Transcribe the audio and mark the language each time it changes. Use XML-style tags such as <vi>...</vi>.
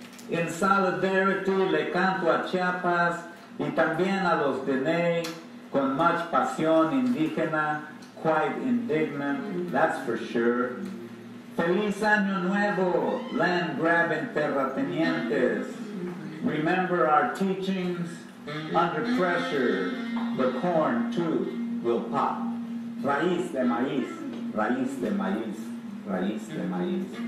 <en>In solidarity</en> <es>le canto a Chiapas y también a los Dene con much pasión indígena,</es> <en>quite indignant, that's for sure.</en> <es>Feliz Año Nuevo,</es> <en>land-grabbing</en> <es>terratenientes.</es> <en>Remember our teachings? Under pressure, the corn too will pop.</en> <es>Raíz de maíz, raíz de maíz, raíz de maíz.</es>